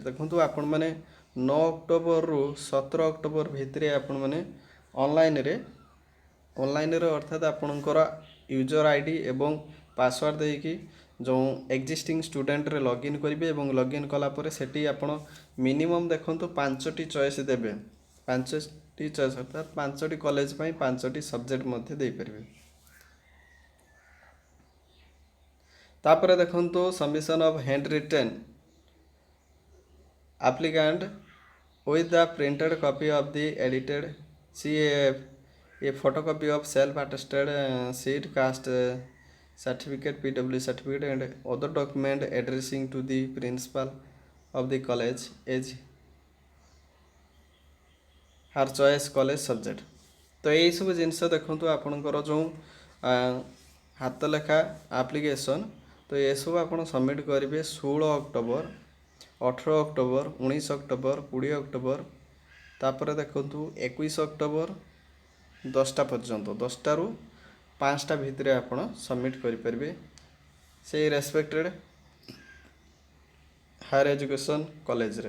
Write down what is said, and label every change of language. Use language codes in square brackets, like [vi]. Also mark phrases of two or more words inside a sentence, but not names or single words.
[or] ଦେଖନ୍ତୁ ଆପଣମାନେ 9 ଅକ୍ଟୋବରରୁ 17 ଅକ୍ଟୋବର ଭିତରେ ଆପଣମାନେ ଅନଲାଇନ୍ରେ ଅର୍ଥାତ୍ ଆପଣଙ୍କର [en] user ID [or] ଏବଂ ପାସୱାର୍ଡ଼ ଦେଇକି ଯେଉଁ [en] existing studentରେ [or] ଲଗ୍ଇନ୍ କରିବେ ଏବଂ ଲଗ୍ଇନ୍ କଲା ପରେ ସେଠି ଆପଣ ମିନିମମ୍ ଦେଖନ୍ତୁ 5ଟି ଚଏସ୍ ଦେବେ। 5ଟି ଚଏସ୍ ଅର୍ଥାତ୍ 5ଟି କଲେଜ ପାଇଁ 5ଟି ସବଜେକ୍ଟ ମଧ୍ୟ ଦେଇପାରିବେ। ତାପରେ ଦେଖନ୍ତୁ [en] submission of hand written applicant with the printed copy of the edited CAF, a photocopy of self-attested sheet, caste certificate, PW certificate and other document addressing to the principal of the college as her choice college subject। [or] ତ ଏଇସବୁ ଜିନିଷ ଦେଖନ୍ତୁ ଆପଣଙ୍କର ଯେଉଁ ହାତ ଲେଖା ଆପ୍ଲିକେସନ୍ ତ ଏସବୁ ଆପଣ ସବମିଟ୍ କରିବେ 16 ଅକ୍ଟୋବର, 18 ଅକ୍ଟୋବର, 19 ଅକ୍ଟୋବର, 20 ଅକ୍ଟୋବର, ତାପରେ ଦେଖନ୍ତୁ 21 ଅକ୍ଟୋବର 10ଟା ପର୍ଯ୍ୟନ୍ତ 10ଟାରୁ 5ଟା ଭିତରେ ଆପଣ ସବମିଟ୍ କରିପାରିବେ ସେଇ [en] respected higher education collegeରେ।